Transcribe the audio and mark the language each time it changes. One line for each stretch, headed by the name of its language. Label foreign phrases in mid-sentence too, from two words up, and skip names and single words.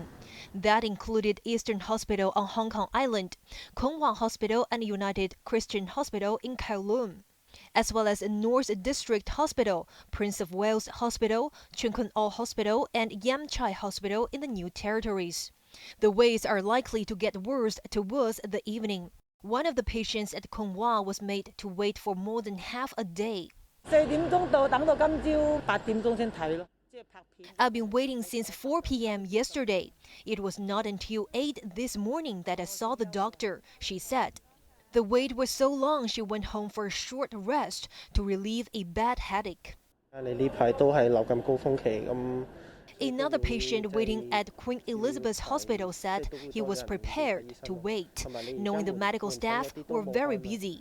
English: That included Eastern Hospital on Hong Kong Island, Kwong Wai Hospital and United Christian Hospital in Kowloon, as well as North District Hospital, Prince of Wales Hospital, Chun Kwon Au Hospital and Yam Chai Hospital in the New Territories. The waits are likely to get worse towards the evening. One of the patients at Kwong Wai was made to wait for more than half a day.
Cantonese: 4 點鐘到，等到今朝8點鐘先睇咯。
English: I've been waiting since 4 p.m. yesterday. It was not until 8 this morning that I saw the doctor, she said. The wait was so long she went home for a short rest to relieve a bad headache. Another patient waiting at Queen Elizabeth Hospital said he was prepared to wait, knowing the medical staff were very busy.